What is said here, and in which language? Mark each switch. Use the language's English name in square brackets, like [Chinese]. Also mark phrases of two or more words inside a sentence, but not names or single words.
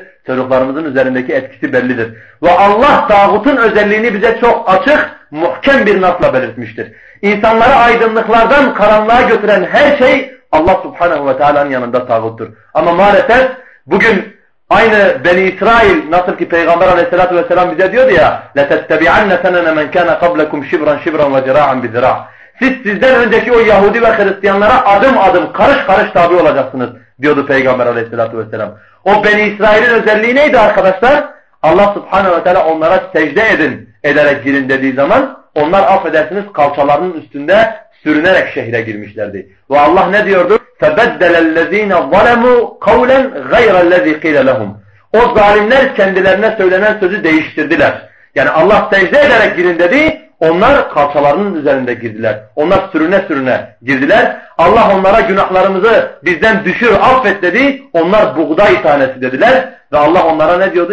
[Turkish] Çocuklarımızın üzerindeki etkisi bellidir. Ve Allah tağutun özelliğini bize çok açık, muhkem bir nasla belirtmiştir. İnsanları aydınlıklardan karanlığa götüren her şey Allah [Arabic] سبحانه وتعالى'nın [Turkish] yanında tağuttur. Ama maalesef bugün aynı Beni İsrail nasıl ki Peygamber [Arabic] عليه الصلاة والسلام [Turkish] bize diyordu ya [Arabic] لَتَتَّبِعَنَّ سَنَنَ مَنْ كَانَ قَبْلَكُمْ شِبْرًا شِبْرًا وَجِرَاعًا بِذِرَاعٍ [Turkish] Siz sizden önceki o Yahudi ve Hristiyanlara adım adım, karış karış tabi olacaksınız diyordu Peygamber [Arabic] عليه الصلاة والسلام. [Turkish] O Beni İsrail'in özelliği neydi arkadaşlar? Allah [Arabic] سبحانه وتعالى [Turkish] onlara secde edin ederek girin dediği zaman onlar affedersiniz kalçalarının üstünde sürünerek şehre girmişlerdi. Ve Allah ne diyordu? [Arabic] فَبَدَّلَ الَّذ۪ينَ ظَلَمُوا قَوْلًا غَيْرَ الَّذ۪ي قِيلَ لَهُمْ [Turkish] O zalimler kendilerine söylenen sözü değiştirdiler. Yani Allah secde ederek girin dedi, onlar kalçalarının üzerinde girdiler. Onlar sürüne sürüne girdiler. Allah onlara günahlarımızı bizden düşür, affet dedi. Onlar buğday tanesi dediler. Ve Allah onlara ne diyordu?